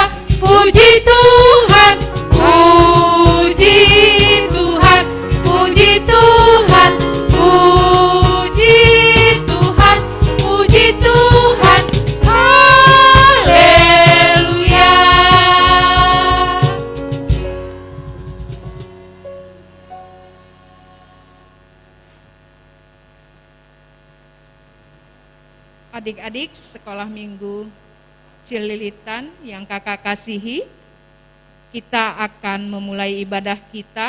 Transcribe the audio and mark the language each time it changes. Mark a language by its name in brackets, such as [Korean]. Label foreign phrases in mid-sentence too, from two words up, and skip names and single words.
[Indonesian] Puji Tuhan, puji Tuhan, puji Tuhan, puji Tuhan, puji Tuhan. Haleluya. Adik-adik sekolah minggu Cililitan yang kakak kasihi, kita akan memulai ibadah kita.